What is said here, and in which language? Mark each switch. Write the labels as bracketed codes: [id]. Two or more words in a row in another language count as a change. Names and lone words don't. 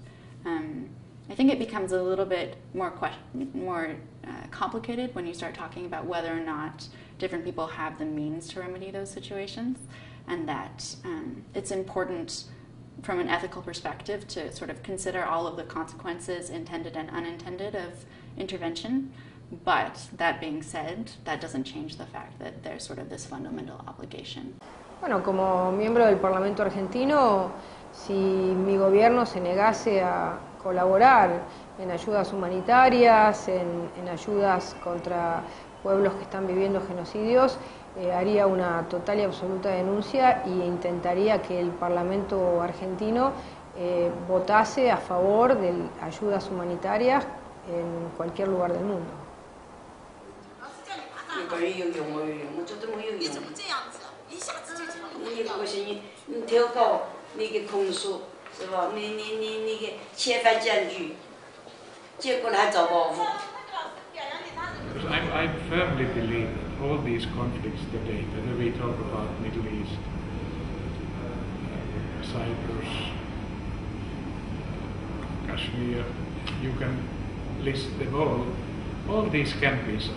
[en] I think it becomes a little bit more complicated when you start talking about whether or not different people have the means to remedy those situations, and that it's important from an ethical perspective to sort of consider all of the consequences intended and unintended of intervention. But that being said, that doesn't change the fact that there's sort of this fundamental obligation. [es] Bueno, como miembro del Parlamento argentino, si mi gobierno se negase a colaborar en ayudas humanitarias, en ayudas contra pueblos que están viviendo genocidios, haría una total y absoluta denuncia e intentaría que el Parlamento argentino votase a favor de ayudas humanitarias en cualquier lugar del mundo. [zh] 很有用，我有用，我觉得我有用。你怎么这样子？一下子就讲。你不行，你调高那个控诉是吧？你那个遣返检举，结果还遭报复。 [en] I firmly believe that all these conflicts today, whether we talk about Middle East, Cyprus, Kashmir, you can list them all these can be solved.